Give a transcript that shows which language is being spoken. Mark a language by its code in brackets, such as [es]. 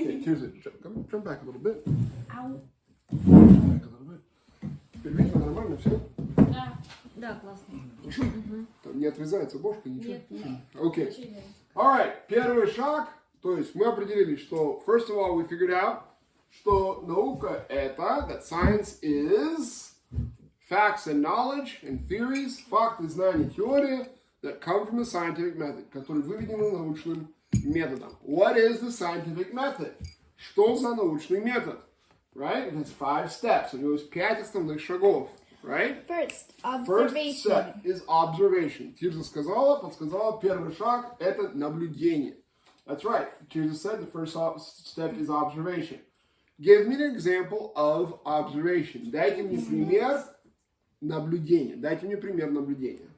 [en] Тирза, jump back a little bit. Ау. [ru] Теперь видно нормально все? Да. Да, классно. Хорошо? Там не отрезается бошка, ничего? Нет. Окей. Alright, первый шаг. [en] То есть мы определили, что first of all we figured out, что наука это, that science is facts and knowledge and theories, факты, знания, теория that come from the scientific method, которые выведены научным методом. What is the scientific method? [ru] Что за научный метод? Right? [en] It has 5 steps. У него есть 5 основных шагов. Right? First step is observation. [ru] Тирза подсказала, первый шаг – это наблюдение. [en] That's right. Tирза said the first step is observation. Give me an example of observation. [ru] Дайте мне пример наблюдения. Дайте мне пример наблюдения.